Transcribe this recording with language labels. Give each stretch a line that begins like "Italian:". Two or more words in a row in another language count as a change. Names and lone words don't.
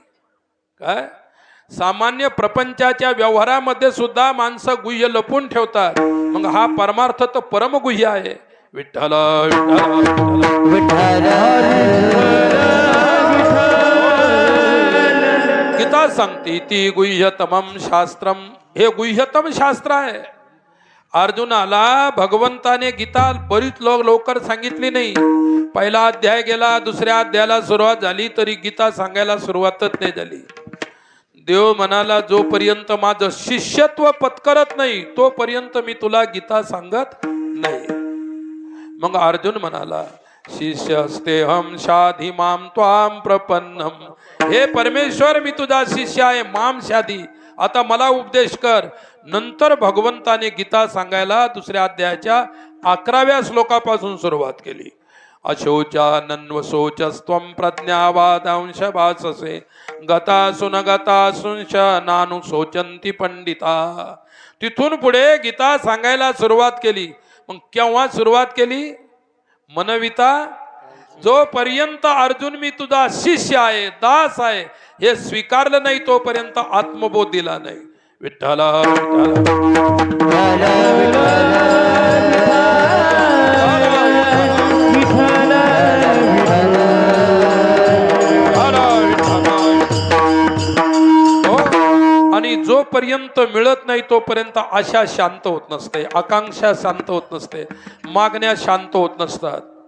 Marathi: काय सामान्य प्रपंचाच्या व्यवहारामध्ये सुद्धा माणसं गुह्य लपून ठेवतात. मग हा परमार्थ तर परमगुह्य आहे. विठ्ठल गीता सांगते ती
Sanskrit: गुह्यतमं शास्त्रम.
Marathi: हे गुह्यतम शास्त्र आहे. अर्जुनाला भगवंताने गीता बरीच लवकर सांगितली नाही. पहिला अध्याय गेला, दुसऱ्या अध्यायाला सुरुवात झाली तरी गीता सांगायला सुरुवातच नाही झाली. देव म्हणाला, जोपर्यंत माझं शिष्यत्व पत्करत नाही तोपर्यंत मी तुला गीता सांगत नाही. मग अर्जुन म्हणाला,
Sanskrit: शिष्यस्तेहम शाधी माम त्वाम प्रपन्नम.
Marathi: हे परमेश्वर मी तुझा शिष्य आहे,
Sanskrit: माम शाधी,
Marathi: आता मला उपदेश कर. नंतर भगवंताने गीता सांगायला दुसऱ्या अध्यायाच्या 11व्या श्लोकापासून सुरुवात केली.
Sanskrit: अशोचानन्वशोचस्त्वं प्रज्ञावादांश भाससे गतासु न गतासुंश नानु शोचंती पंडिता.
Marathi: तिथून पुढे गीता सांगायला सुरुवात केली. मग केव्हा सुरुवात केली? मनविता जोपर्यंत अर्जुन मी तुझा शिष्य आहे, दास आहे, हे स्वीकारलं नाही तोपर्यंत आत्मबोध दिला नाही. विठ्ठल आणि जोपर्यंत मिळत नाही तोपर्यंत आशा शांत होत नसते, आकांक्षा शांत होत नसते, मागण्या शांत होत नसतात.